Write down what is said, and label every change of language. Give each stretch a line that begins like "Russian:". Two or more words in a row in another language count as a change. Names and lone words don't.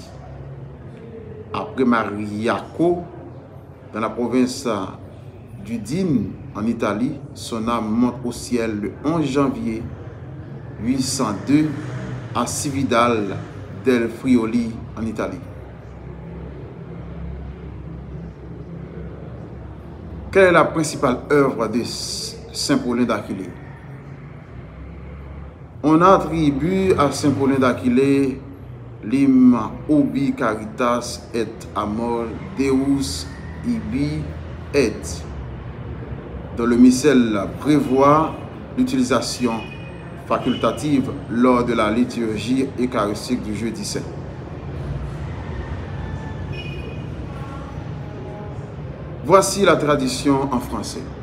French: Après Mariaco, dans la province d'Udine, en Italie, son âme monte au ciel le 11 janvier 802 à Cividale del Friuli, en Italie. Quelle est la principale œuvre de Saint Paulin d'Aquilée? On attribue à Saint Paulin d'Aquilée
Latin: lim ubi caritas et amor Deus ibi et,
French: dont le missel prévoit l'utilisation facultative lors de la liturgie eucharistique du jeudi saint. Voici la traduction en français.